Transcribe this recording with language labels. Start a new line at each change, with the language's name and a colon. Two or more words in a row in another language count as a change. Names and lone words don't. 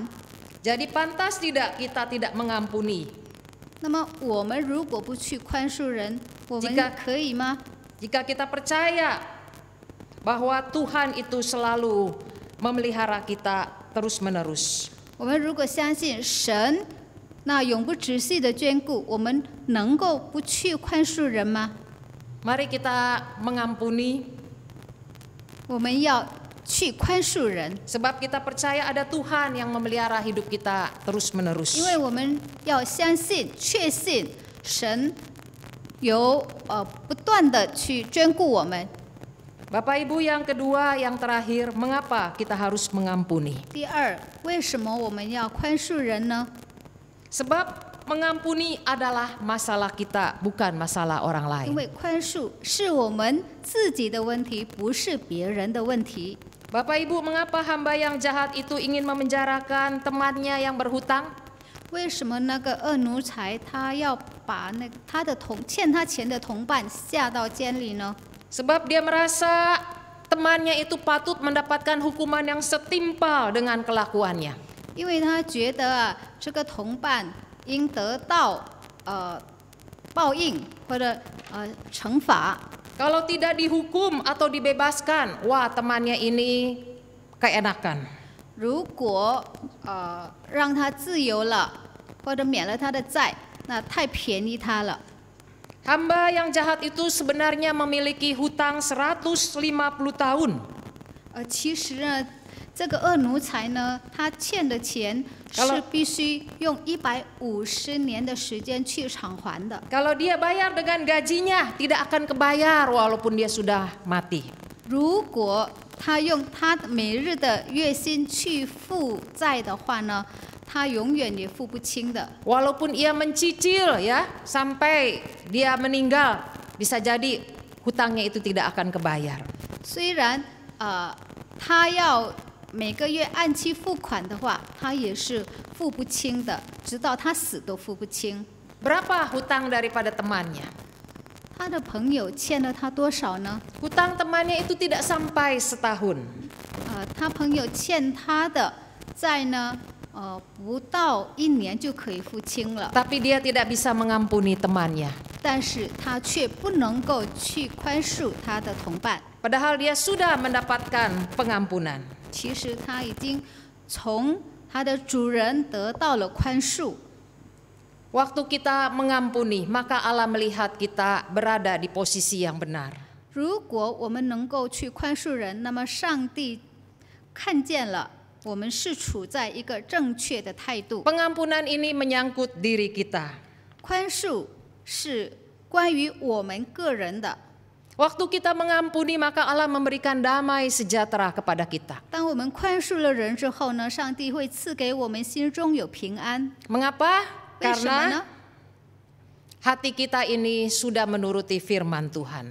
Indonesian: Jadi pantas tidak kita tidak mengampuni
Chinese: 那么我们如果不去宽恕人，我们
Indonesian: Jika-
Chinese: 可以吗？
Indonesian: jika kita percaya bahwa Tuhan itu selalu memelihara kita terus-menerus.
Chinese: 我们如果相信神那永不止息的眷顾，我们能够不去宽恕人吗？
Indonesian: Mari kita mengampuni
Chinese: 我们要去宽恕人，
Indonesian: sebab kita percaya ada Tuhan yang memelihara hidup kita terus-menerus.
Chinese: 因为我们要相信、确信神有不断的去眷顾我们。
Indonesian: Bapak Ibu, yang kedua, yang terakhir, mengapa kita harus mengampuni?
Chinese: 第二，为什么我们要宽恕人呢？
Indonesian: Sebab mengampuni adalah masalah kita, bukan masalah orang
Chinese: 因
Indonesian: lain.
Chinese: 为宽恕是我们自己的问题，不是别人的问题。
Indonesian: Bapak Ibu, mengapa hamba yang jahat itu ingin memenjarakan temannya yang berhutang?
Chinese: 为什么那个恶奴才他要把他的欠他钱的同伴下到监里呢？
Indonesian: Sebab dia merasa temannya itu patut mendapatkan hukuman yang setimpal dengan kelakuannya.
Chinese: 因为他觉得这个同伴应得到报应或者惩罚。
Indonesian: Kalau tidak dihukum atau dibebaskan, wah temannya ini keenakan.
Chinese: 如果让他自由了，或者免了他的债，那太便宜他了。
Indonesian: Hamba yang jahat itu sebenarnya memiliki hutang 150 tahun.
Chinese: 其实呢，这个恶奴才呢，他欠的钱是必须用150年的时间去偿还的。
Indonesian: Kalau dia bayar dengan gajinya, tidak akan kebayar walaupun dia sudah mati.
Chinese: 如果他用他每日的月薪去付债的话呢，他永远也付不清的。
Indonesian: Walaupun ia mencicil ya sampai dia meninggal, bisa jadi hutangnya itu tidak akan kebayar.
Chinese: 虽然他要每个月按期付款的话，他也是付不清的，直到他死都付不清。
Indonesian: Berapa hutang daripada temannya?
Chinese: 他的朋友欠了他多少呢？
Indonesian: Hutang temannya itu tidak sampai setahun.
Chinese: 他朋友欠他的债呢，不到1年就可以付清了，
Indonesian: Tapi dia tidak bisa mengampuni temannya.
Chinese: 但是他却不能够去宽恕他的同伴。
Indonesian: Padahal dia sudah mendapatkan pengampunan.
Chinese: 其实他已经从他的主人得到了宽恕。
Indonesian: Waktu kita mengampuni, maka Allah melihat kita berada di posisi yang benar.
Chinese: 如果我们能够去宽恕人，那么上帝看见了我们是处在一个正确的态度。
Indonesian: Pengampunan ini menyangkut diri kita.
Chinese: 宽恕是关于我们个人的。
Indonesian: Waktu kita mengampuni, maka Allah memberikan damai sejahtera kepada kita.
Chinese: 当我们宽恕了人之后呢，上帝会赐给我们心中有平安。
Indonesian: Mengapa?
Chinese: 为什么呢？
Indonesian: Karena hati kita ini sudah menuruti firman Tuhan.